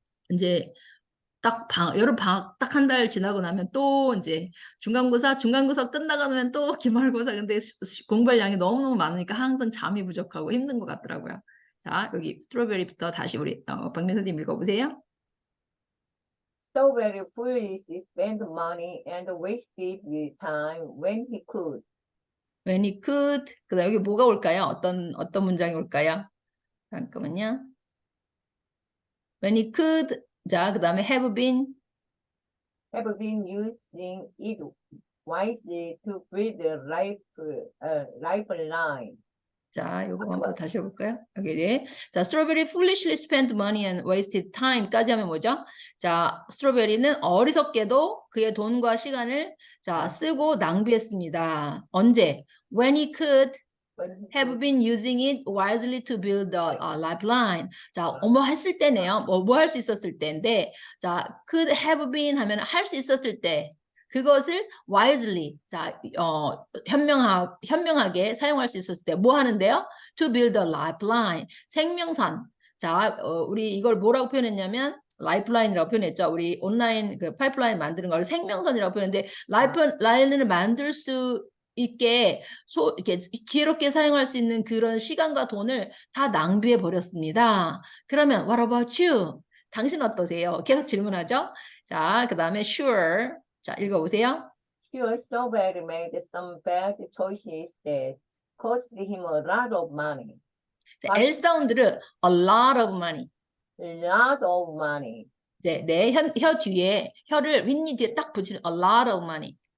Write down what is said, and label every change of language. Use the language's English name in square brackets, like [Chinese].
[Korean] 이제 여름 방학 딱 한 달 지나고 나면 또 이제 중간고사 끝나고 나면 또 기말고사. 근데 공부할 양이 너무너무 많으니까 항상 잠이 부족하고 힘든 것 같더라고요. 자, 여기 스트로베리부터 다시 우리 박민 선생님 읽어보세요. [English] So very foolish, he spent money and wasted the time when he could. When he could. [Korean] 그다음 여기 뭐가 올까요? 어떤 문장이 올까요? 잠깐만요. [English] When he could. [Korean] 자, 그다음에 [English] have been. Have been using it wisely to build a lifeline. [Korean] 자, 요거 한번 다시 해볼까요? 여기, 네. [English] 자, strawberry foolishly spent money and wasted time까지 [Korean] 하면 뭐죠? 자, 스트로베리는 어리석게도 그의 돈과 시간을 자, 쓰고 낭비했습니다. 언제? [English] When he could have been using it wisely to build a lifeline. [Korean] 자, 뭐 했을 때네요. 뭐 할 수 있었을 때인데, 자, [English] could have been [Korean] 하면 할 수 있었을 때. 그것을 wisely, 자, 현명하게 사용할 수 있었을 때 뭐 하는데요? [English] To build a lifeline, [Korean] 생명선. 자, 우리 이걸 뭐라고 표현했냐면 라이프라인이라고 표현했죠. 우리 온라인 그 파이프라인 만드는 걸 생명선이라고 표현했는데 라이프라인을 만들 수 있게 이렇게 지혜롭게 사용할 수 있는 그런 시간과 돈을 다 낭비해 버렸습니다. 그러면 [English] what about you? [Korean] 당신 어떠세요? 계속 질문하죠. 자, 그 다음에 sure. 자, 읽어보세요. [English] Sure, Strawberry made some bad choices that cost him a lot of money. 자, L [Korean] 사운드를 [English] a lot of money. A lot of money. [Korean] 네, 혀 뒤에 혀를 윗니 뒤에 딱 붙이는 [English] a lot of money.